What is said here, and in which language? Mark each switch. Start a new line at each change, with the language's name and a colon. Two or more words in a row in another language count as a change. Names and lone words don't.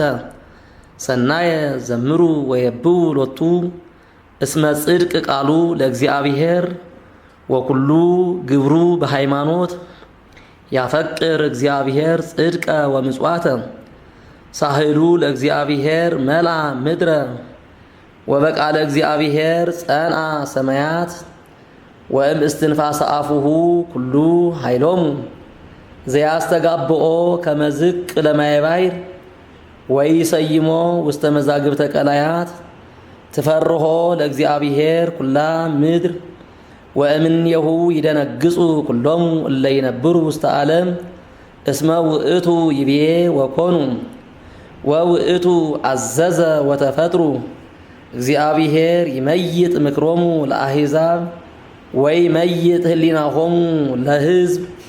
Geez: ሰናየ ዘምሩ ወየብው ሎቱ እስመ ጽድቅ ቃሉ ለእግዚአብሔር ወኩሉ ግብሩ በሃይማኖት ያፈቅር እግዚአብሔር ጽድቀ ወምጽዋተ ሳህሉ ለእግዚአብሔር መላ ምድረ ወበቃለ እግዚአብሔር ጸንዐ ሰማያት ወእም እስትንፋሰ አፉሁ ኩሉ ኃይሎሙ ዘያስተጋብኦ ከመ ዝቅ ለማየ ባሕር ወይሰይሞ ውስተ መዛግብተ ቀላያት ትፈርሆ ለእግዚአብሔር ኩላ ምድር ወእምኔሁ ይደነግጹ ኩሎሙ እለ ይነብሩ ውስተ ዓለም እስመ ውእቱ ይቤ ወኮኑ ወውእቱ አዘዘ ወተፈጥሩ እግዚአብሔር ይመይጥ ምክሮሙ ለአሕዛብ ወይመይጥ ህሊናሆሙ ለሕዝብ